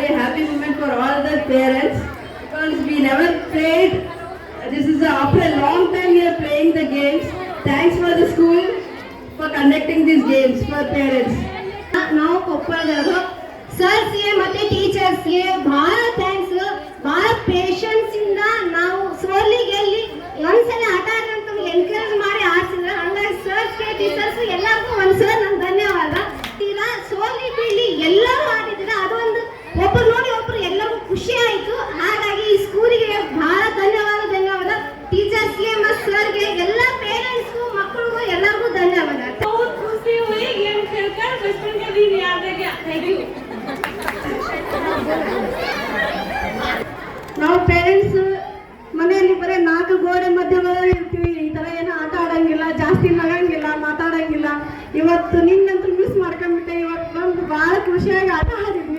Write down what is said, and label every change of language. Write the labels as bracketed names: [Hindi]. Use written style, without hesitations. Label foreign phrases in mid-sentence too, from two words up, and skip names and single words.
[English] happy moment for all the parents because we never played. This is after a long time we are playing the games. Thanks for the school for conducting these games for parents. [Kannada] ನಾವು ಕೊಪ್ಪಳದವರು ಸರ್ಸ್ಗೆ ಮತ್ತೆ ಟೀಚರ್ಸ್ಗೆ ಬಹಳ ಥ್ಯಾಂಕ್ಸ್. ಬಹಳ ಪೇಷನ್ಸ್ ಇಂದ ನಾವು ಸೋಲಿಗೆಲ್ಲಿ ಒಂದ್ಸಲ ಆಟ ಆಡಂತ ಎನ್ಕರೇಜ್ ಮಾಡಿ ಆಡ್ಸಿದ್ರೆ ಹಂಗಾಗಿ ಸರ್ಸ್ಗೆ ಟೀಚರ್ಸ್ ಎಲ್ಲರಿಗೂ ಒಂದ್ಸಲ ನನ್ನ ಧನ್ಯವಾದ. ತೀರಾ ಸೋಲಿ ಬೀಳಿ ಎಲ್ಲರೂ ಆಡಿದ್ರೆ ಅದೊಂದು ಒಬ್ರು ನೋಡಿ ಒಬ್ರು ಎಲ್ಲರಿಗೂ ಖುಷಿ ಆಯ್ತು. ಹಾಗಾಗಿ ಈ ಸ್ಕೂಲಿಗೆ ಬಹಳ ಧನ್ಯವಾದ ಟೀಚರ್ಸ್ಗೆ ಮತ್ತು ಸರ್ಗೆ ಎಲ್ಲ ಪೇರೆಂಟ್ಸ್ಗೂ ಮಕ್ಕಳಿಗೂ ಎಲ್ಲರಿಗೂ ಧನ್ಯವಾದ. [Hindi] खुशी हुई गेम खेलकर बचपन का दिन याद आ गया. [English] thank you. [Kannada] ನಾವು ಪೇರೆಂಟ್ಸ್ ಮನೆಯಲ್ಲಿ ಬರೀ 4 ಗೋಡೆ ಮಧ್ಯದಲ್ಲಿ ಇರ್ತೀವಿ. ಈ ತರ ಏನೋ ಆಟ ಆಡಂಗಿಲ್ಲ, ಜಾಸ್ತಿ ನಗಂಗಿಲ್ಲ, ಮಾತಾಡಂಗಿಲ್ಲ. ಇವತ್ತು ನಿನ್ನಂತೂ ಮಿಸ್ ಮಾಡ್ಕೊಂಡ್ಬಿಟ್ಟೆ. ಇವತ್ತು ಬಂದು ಬಹಳ ಖುಷಿಯಾಗಿ ಆಟ ಆಡಿದ್ವಿ.